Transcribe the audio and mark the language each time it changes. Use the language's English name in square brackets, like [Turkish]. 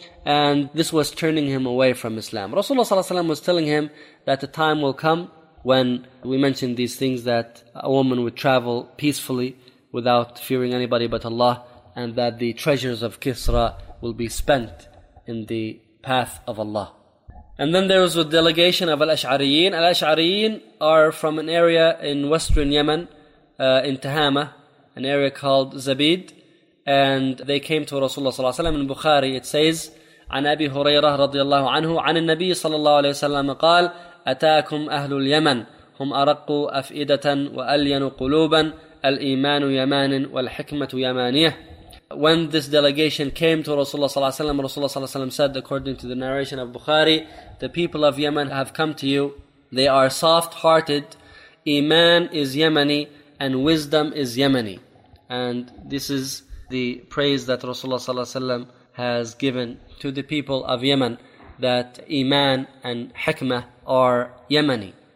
[English] And this was turning him away from Islam. Rasulullah ﷺ was telling him that a time will come when, we mentioned these things, that a woman would travel peacefully without fearing anybody but Allah, and that the treasures of Kisra will be spent in the path of Allah. And then there was a delegation of Al-Ash'ariyin. Al-Ash'ariyin are from an area in western Yemen, in Tahama, an area called Zabid. And they came to Rasulullah ﷺ. In Bukhari it says, [Arabic] عن أبي هريرة رضي الله عنه عن النبي صلى الله عليه وسلم قال أتاكم أهل اليمن هم أرق أفئدة وألين قلوبا الإيمان يمان والحكمة يمانية. [English] When this delegation came to Rasulullah صلى الله عليه وسلم, Rasulullah صلى الله عليه وسلم said, according to the narration of Bukhari, the people of Yemen have come to you, they are soft-hearted, Iman is Yemeni and wisdom is Yemeni. And this is the praise that Rasulullah صلى الله عليه وسلم has given to the people of Yemen, that Iman and Hikmah are Yemeni.